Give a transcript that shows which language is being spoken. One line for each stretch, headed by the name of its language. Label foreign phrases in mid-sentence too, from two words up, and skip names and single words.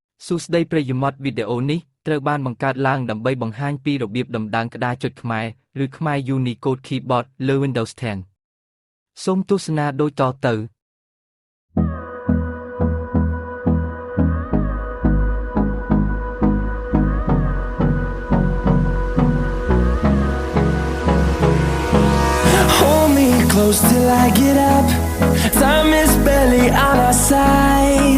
Khmer: សួស្តីប្រិយមិត្តវីដេអូនេះត្រូវបានបង្កើតឡើងដើម្បីបង្ហាញពីរបៀបដំឡើងក្តារចុចខ្មែរឬខ្មែរ
English: Unicode Keyboard
Khmer: លើ Windows 10 សូមទស្សនាដូចតទៅ
English: Hold me close till I get up. Time is barely on our side.